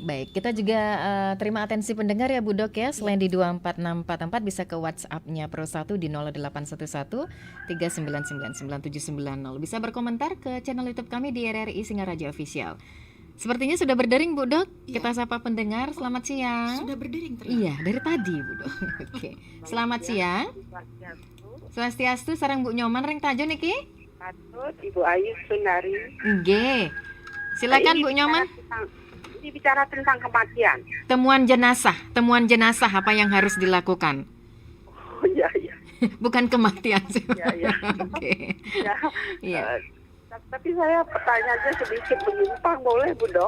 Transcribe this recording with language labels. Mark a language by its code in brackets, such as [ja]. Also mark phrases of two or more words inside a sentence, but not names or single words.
[id] Baik, kita juga terima atensi pendengar ya, Bu Dok ya. Selain di 24644 bisa ke WhatsApp-nya Pro 1 di 0811 3999790. Bisa berkomentar ke channel YouTube kami di RRI Singaraja Official. Sepertinya sudah berdering, Bu Dok. Kita sapa pendengar. Selamat siang. Sudah berdering ternyata. Iya, dari tadi, Bu Dok. Selamat siang. [ban] Swastiastu, sareng Bu Nyoman reng tajo niki. Patut Ibu Ayu Sunari. [id] Nggih. Silakan Bu Nyoman. Ini bicara tentang kematian. Temuan jenazah apa yang harus dilakukan? Iya. Bukan kematian sih. Iya. Oke. Iya. Tapi saya pertanyaannya sedikit menyimpang, boleh Bu Dok?